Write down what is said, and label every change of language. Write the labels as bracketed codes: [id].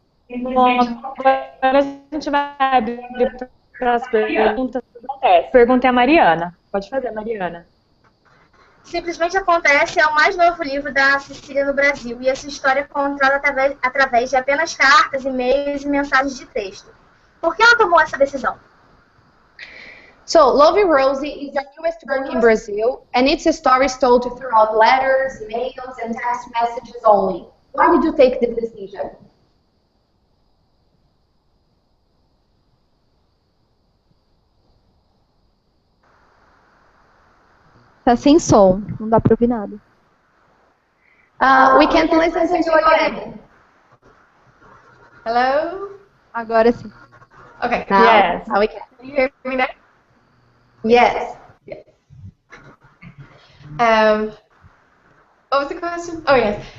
[pt] Bom, agora a gente vai abrir para as perguntas. A pergunta é a Mariana. Pode fazer, Mariana. Simplesmente Acontece é o mais novo livro da Cecília no Brasil e a sua história é contada através de apenas cartas, e-mails e mensagens de texto. Por que ela tomou essa decisão? [en] So, Love You Rosie is the newest book in Brazil, and its story is told throughout letters, mails, and text messages only. Why did you take this decision? [pt] Tá sem som, não dá pra ouvir nada. [en] We can't listen to you again. Hello? [pt] Agora sim. [en] Okay. Now, Yes. now we can. Can you hear me now? Yes. What was the question? Oh, yes.